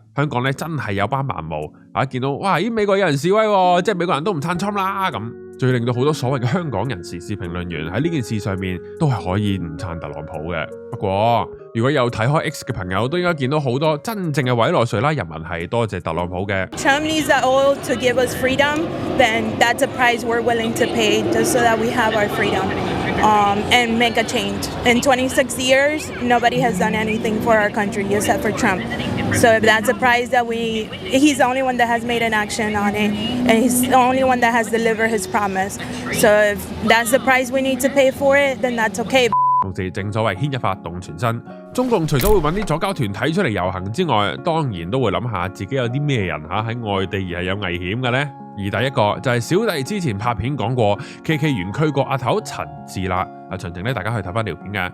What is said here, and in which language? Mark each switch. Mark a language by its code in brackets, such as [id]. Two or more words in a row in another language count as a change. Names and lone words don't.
[yue] 香港咧真係有班盲毛見到哇，咦美國有人示威喎，即係美國人都唔撐侵啦咁，最令到好多所謂嘅香港人時事評論員喺呢件事上面都係可以唔撐特朗普嘅。不過如果有睇開 X 嘅朋友，都應該見到好多真正嘅委內瑞拉人民係多謝特朗普嘅。 [en] Trump needs the oil to give us freedom, then that's a price we're willing to pay just so that we have our freedom. And make a change. In 26 years, nobody has done anything for our country except for Trump. So if that's a price that he's the only one that has made an action on it, and he's the only one that has delivered his promise. So if that's the price we need to pay for it, then that's okay. [yue] 同時正所謂牽一發動全身，中共除咗會揾啲左膠團體出嚟遊行之外，當然都會諗下自己有啲咩人喺外地而係有危險嘅呢。而第一個就係小弟之前拍片講過 KK 園區個阿頭陳志啦，詳情咧大家可以睇翻條片嘅。